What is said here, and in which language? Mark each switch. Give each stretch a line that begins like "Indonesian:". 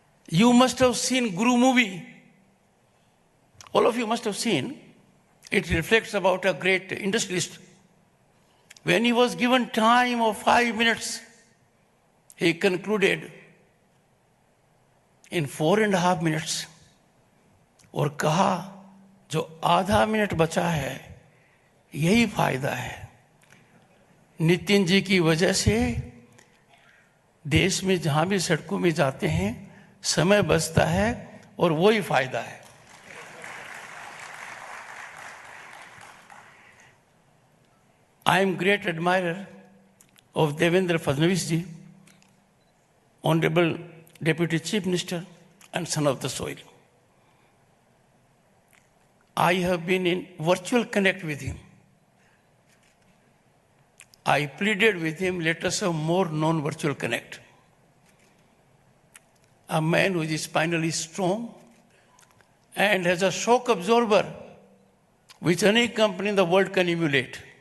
English: You must have seen Guru movie. All of you must have seen. It reflects about a great industrialist. When he was given time of 5 minutes, he concluded in 4.5 minutes.
Hindi: और कहा जो आधा minute बचा है यही फायदा है नितिन जी की वजह से देश में जहां भी सड़कों में जाते हैं समय बचता है और वही फायदा है
English: I am great admirer of Devendra Fadnavis ji, Honorable Deputy Chief Minister and son of the soil. I have been in virtual connect with him. I pleaded with him, let us have more non-virtual connect. A man who is spinally strong and has a shock absorber which any company in the world can emulate.